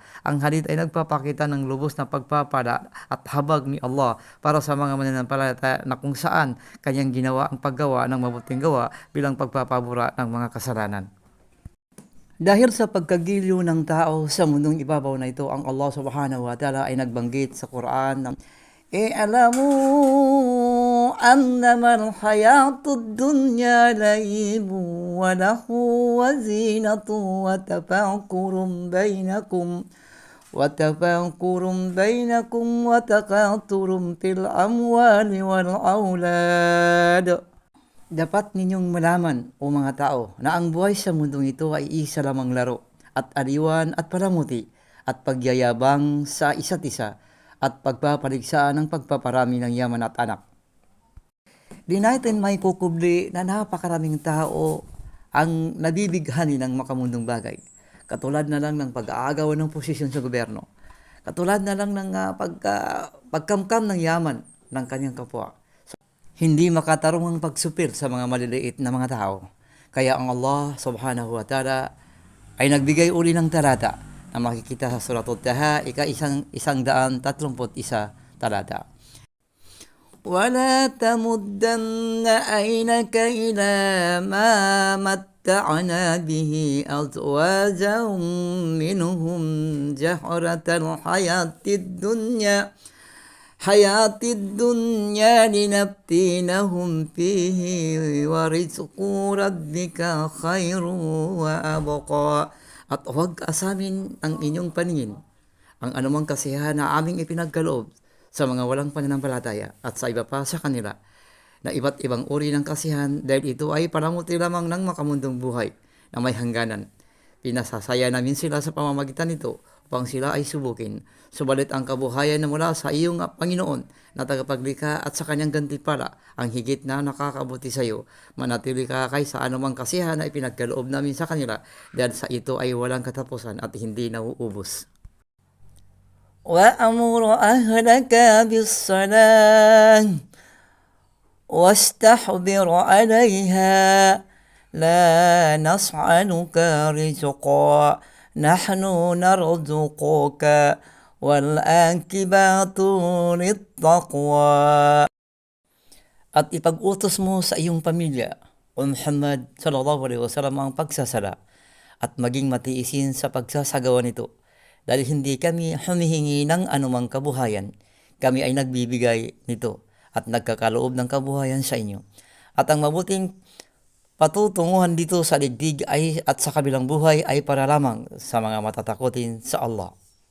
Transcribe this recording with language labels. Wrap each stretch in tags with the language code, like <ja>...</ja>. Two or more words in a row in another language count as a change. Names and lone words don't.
<tl>Ang hadith ay nagpapakita ng lubos na pagpapala at habag ni Allah para sa mga mananampalataya, na kung saan kanyang ginawa ang paggawa ng mabuting gawa bilang pagpapabura ng mga kasalanan. Dahil sa pagkagiliw ng tao sa mundong ibabaw na ito, ang Allah</tl> <ar>سبحانه وتعالى</ar> <tl>ay nagbanggit sa Quran ng</tl> <ar>اعلموا أنما الحياة الدنيا لعب وله وزينة وتفاخر بينكم وتكاثر في الأموال والأولاد.</ar> <tl>Dapat ninyong malaman, o mga tao, na ang buhay sa mundong ito ay isa lamang laro, at aliwan at palamuti, at pagyayabang sa isa't isa, at pagpapaligsa ng pagpaparami ng yaman at anak. Di natin may kukubli na napakaraming tao ang nabibighani ng makamundong bagay. Katulad na lang ng pag-aagawan ng posisyon sa gobyerno. Katulad na lang ng pagkamkam ng yaman ng kanyang kapwa. Hindi makatarong ang pagsupil sa mga maliliit na mga tao. Kaya ang Allah</tl> <ar>سبحانه وتعالى</ar> <tl>ay nagbigay uli ng talata na makikita sa Suratul Taha, ika-131 talata.</tl> <ar>ولا تمدن عينك إلى ما متعنا به أزواجا منهم زهرة حياة الدنيا لنفتنهم فيه ورزق ربك خير وأبقى.</ar> <tl>At huwag asamin ang inyong paningin ang anumang kasiyahan na aming ipinagkaloob sa mga walang pananampalataya at sa iba pa sa kanila na iba't ibang uri ng kasiyahan, dahil ito ay panamuti lamang ng makamundong buhay na may hangganan. Pinasasaya namin sila sa pamamagitan nito upang sila ay subukin. Subalit ang kabuhayan na mula sa iyong Panginoon na tagapaglikha at sa kanyang gantimpala ang higit na nakakabuti sa iyo. Manatili ka kaysa anumang kasiyahan na ipinagkaloob namin sa kanila, dahil sa ito ay walang katapusan at hindi nauubos.</tl> <ar>وَأَمُرْ أَهْلَكَ بِالصَّلَاةِ وَاسْتَحْضِرْ عَلَيْهَا لَا نَسْأَلُكَ رِزْقًا نَحْنُ نَرْزُقُكَ وَالْعَاقِبَةُ لِلتَّقْوَى.</ar> <tl>At ipag-utos mo sa iyong pamilya, O Muhammad</tl> <ar>صلى الله عليه وسلم,</ar> <tl>ang pagsasala at maging matiisin sa pagsasagawa nito, dahil hindi kami humihingi ng anumang kabuhayan. Kami ay nagbibigay nito at nagkakaloob ng kabuhayan sa inyo. At ang mabuting patutunguhan dito sa digdig at sa kabilang buhay ay para lamang sa mga matatakutin sa Allah.</tl>